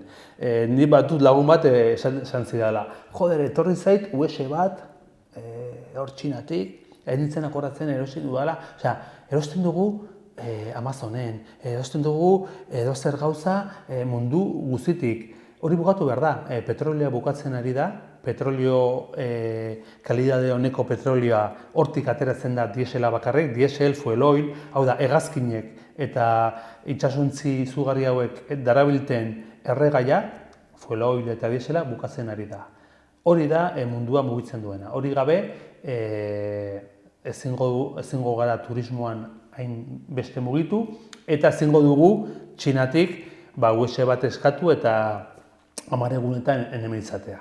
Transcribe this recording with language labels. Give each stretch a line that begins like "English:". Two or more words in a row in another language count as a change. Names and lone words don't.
Basque: Ni batut lagun bat esan zidala, joder, etorri zait US bat, hor Txinatik, nintzen akordatzen erosi dudala. Erosten dugu Amazonen, erosten dugu edozer gauza mundu guztitik. Hori bukatu behar da, petrolioa bukatzen ari da, petrolio kalidade honeko petrolioa hortik ateratzen da diesela bakarrik,
English: diesel, fuel oil,
Basque: hau da, hegazkinek eta itsasontzi izugarri hauek darabilten erregaia,
English: fuel oil
Basque: eta diesela bukatzen ari da. Hori da mundua mugitzen duena. Hori gabe, ezingo gara turismoan hain beste mugitu, eta ezingo dugu Txinatik US bat eskatu eta 10 egunetan hemen izatea.